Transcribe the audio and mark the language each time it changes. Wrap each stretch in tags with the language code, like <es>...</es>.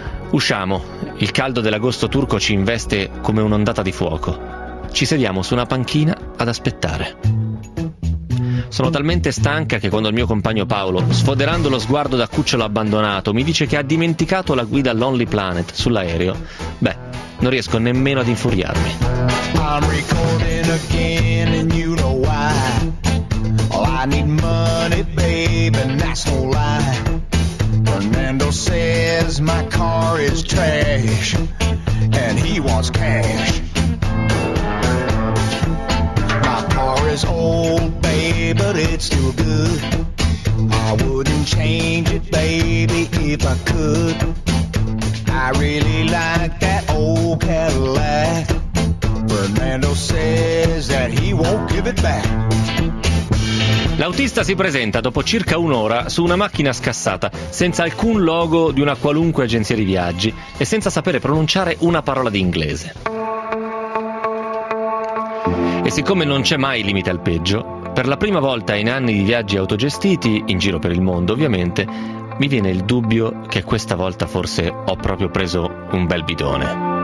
<it>Usciamo, il caldo dell'agosto turco ci investe come un'ondata di fuoco. Ci sediamo su una panchina ad aspettare. Sono talmente stanca che quando il mio compagno Paolo, sfoderando lo sguardo da cucciolo abbandonato, mi dice che ha dimenticato la guida Lonely Planet sull'aereo, beh, non riesco nemmeno ad infuriarmi.</it> <en>I'm recording again and you know why. Oh, I need money, baby, and that's no lie. Fernando says my car is trash and he wants cash. It's old, babe, but it's still good. I wouldn't change it, baby, if I could. I really like that old Cadillac. Fernando says that he won't give it back.</en> <it>L'autista si presenta dopo circa un'ora su una macchina scassata, senza alcun logo di una qualunque agenzia di viaggi e senza sapere pronunciare una parola di inglese. E siccome non c'è mai limite al peggio, per la prima volta in anni di viaggi autogestiti, in giro per il mondo ovviamente, mi viene il dubbio che questa volta forse ho proprio preso un bel bidone.</it>